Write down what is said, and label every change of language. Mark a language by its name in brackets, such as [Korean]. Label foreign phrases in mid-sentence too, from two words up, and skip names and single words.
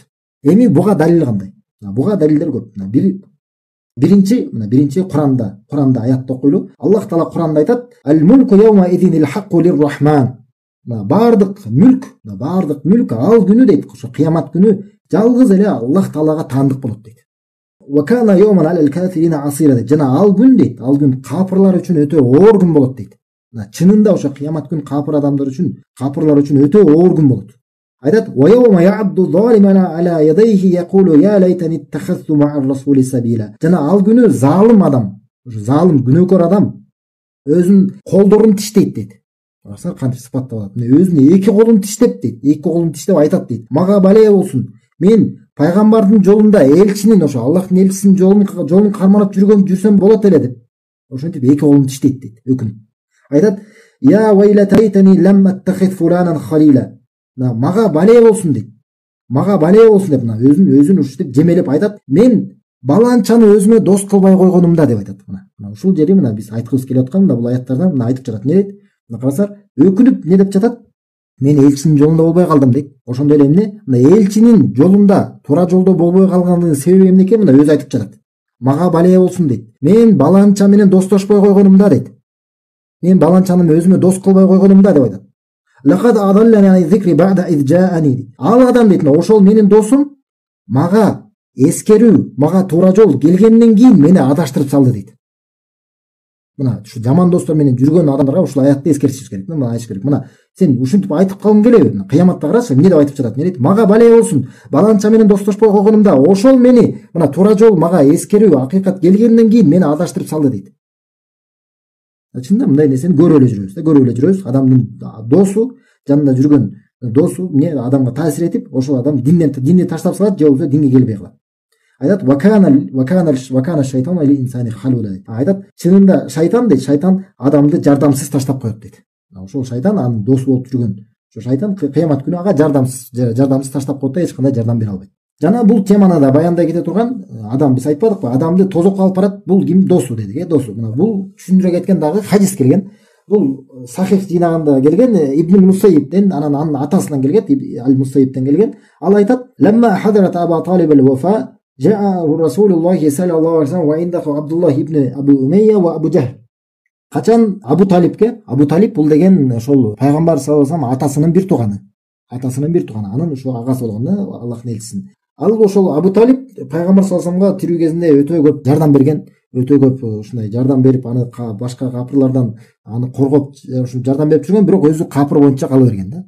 [Kyrgyz] Эми буга далил кандай? Буга далилдер көп. Биринчи Куранда аятты окуйлу. [Arabic] Аллах таала [Kyrgyz] Куранда айтат: [Arabic] "الملك يومئذ الحق للرحمن." [Kyrgyz] Бардык мүлк ал күнү дейт, ошо кыямат күнү жалгыз эле Аллах таалага таандык болот дейт. [Arabic] "وكان يوما على الكافرين عسيرا." [Kyrgyz] дейт. Жана ал күн дейт, ал күн капырлар үчүн өтө оор күн болот дейт. Чынында ошо кыямат күн капыр адамдар үчүн, капырлар үчүн өтө оор күн болот. Айтат: [Arabic] "ويوم يعض الظالم على يديه يقول يا ليتني اتخذت مع الرسول سبيلا." [Kyrgyz] Жана ал күнү залым адам, залым күнөөкөр адам өзүнүн колдорун тиштейт дейт. Барса кантип сыпатталат? Өзүнүн эки колун тиштеп дейт. Эки колун тиштеп айтат дейт: "Мага бале болсун. Мен пайгамбардын жолунда, элчинин, ошо Аллахтын элчисинин жолун карманып жүрсөм болот эле" деп. Ошентип эки колун тиштейт дейт, өкүнүп. Айтат: [Arabic] "يا ويلتى ليتني لم أتخذ فلانا خليلا." [Kyrgyz] Мага бале болсун дейт. Мага бале болсун деп өзүн ушинтип жемелеп айтат: "Мен баланчаны өзүмө дос кылбай койгонумда" деп айтат. Ушул жери биз айткыбыз келип аткан бул аяттардан айтып жатат. Не дейт? Карасар, өкүнүп не деп жатат? Мен элчинин жолунда болбой калдым дейт. Ошондой эле эмне? Элчинин жолунда, туура жолдо болбой калгандыгынын себеби эмне экен? Өзү айтып жатат. Мага бале болсун дейт. Мен баланча менен достошпой койгонумда дейт. Мен баланчаны өзүмө дос кылбай койгонумда деп айтат. [Arabic] "لقد أضلني عن الذكر بعد إذ جاءني." [Kyrgyz] Ал адам дейт, ошол менин досум мага эскерүү, мага туура жол келгенден кийин мени адаштырып салды дейт. Ушу жаман достор менен жүргөн адамдарга ушул аятты эскертишибиз керек. Айтыш керек. Сен ушинтип айтып калгың келеби? Кыяматта карашы, эмне деп айтып жатат? Не дейт? "Мага бале болсун. Баланча менен достошпой койгонумда ошол мени туура жол, мага эскерүү, акыйкат келгенден кийин мени адаштырып салды" дейт. Чынында мындай нерсени көрүп эле жүрөбүз. Адамдын досу, жанында жүргөн досу адамга таасир этип, ошол адам динди таштап салат, же болбосо динге келбей калат. Айтат: [Arabic] "وكان الشيطان للإنسان خذولا." [Kyrgyz] Айтат: чынында шайтан адамды жардамсыз таштап коет дейт. Ошол шайтан анын досу болуп жүргөн ошо шайтан кыямат күнү ага жардамсыз таштап коет да, эч кандай жардам бере албайт. Жана бул теманы да баяндай кете турган адам биз айтпадыкпы? Адамды тозокко алып барат. Бул ким? Досу дедик, досу. Бул түшүндүрө кеткен дагы хадис келген. Бул Сахих жыйнагында келген, Ибн Мусайибден, анын атасынан келген, Ал-Мусайибден келген. Ал айтат: [Arabic] "لما حضرت أبا طالب الوفاة جاء رسول الله صلى الله عليه وسلم وعنده عبد الله بن أبي أمية وأبو جهل." [Kyrgyz] Качан Абу Талиб бул деген ошол пайгамбар [Arabic] صلى الله عليه وسلم [Kyrgyz] атасынын бир тууганы, анын ошол агасы болгон, Аллахтын элчисинин. Ал ошол Абу Талиб пайгамбар [Arabic] صلى الله عليه وسلم [Kyrgyz] тирүү кезинде өтө көп жардам берген, өтө көп ушундай жардам берип, аны башка капырлардан аны коргоп ушу жардам берип жүргөн, бирок өзү капыр боюнча кала берген да.